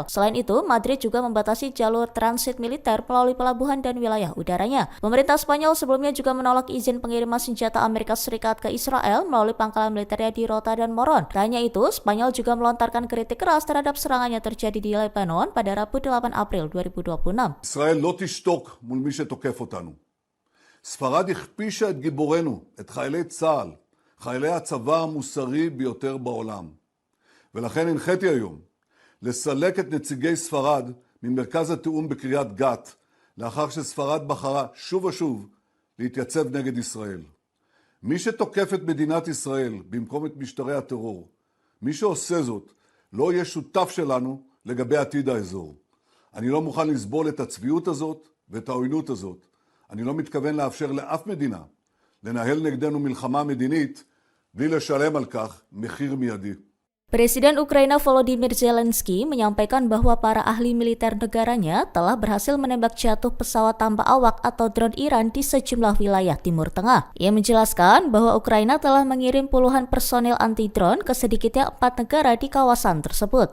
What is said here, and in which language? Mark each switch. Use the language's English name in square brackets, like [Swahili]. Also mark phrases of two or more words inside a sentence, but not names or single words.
[Indonesian] Selain itu, Madrid juga membatasi jalur transit militer melalui pelabuhan dan wilayah udaranya. Pemerintah Spanyol sebelumnya juga menolak izin pengiriman senjata Amerika Serikat ke Israel melalui pangkalan militernya di Rota dan Moron. Tak hanya itu, Spanyol juga melontarkan kritik keras terhadap serangan yang terjadi di Lebanon pada Rabu 8 April 2026. [Hebrew] ישראל לא תשתוק מול מי שתוקף אותנו. ספרד הכפישה את גיבורנו, את חיילי צה"ל, חיילי הצבא המוסרי ביותר בעולם. ולכן הנחיתי היום לסלק את נציגי ספרד ממרכז התיאום בקריית גת, לאחר שספרד בחרה שוב ושוב להתייצב נגד ישראל. מי שתוקף את מדינת ישראל במקום את משטרי הטרור, מי שעושה זאת לא יהיה שותף שלנו לגבי עתיד האזור. אני לא מוכן לסבול את הצביעות הזאת ואת העוינות הזאת. אני לא מתכוון לאפשר לאף מדינה לנהל נגדנו מלחמה מדינית בלי לשלם על כך מחיר מיידי. [Indonesian] Presiden Ukraina Volodymyr Zelensky menyampaikan bahwa para ahli militer negaranya telah berhasil menembak jatuh pesawat tanpa awak atau drone Iran di sejumlah wilayah Timur Tengah. Ia menjelaskan bahwa Ukraina telah mengirim puluhan personil anti-drone ke sedikitnya 4 negara di kawasan tersebut.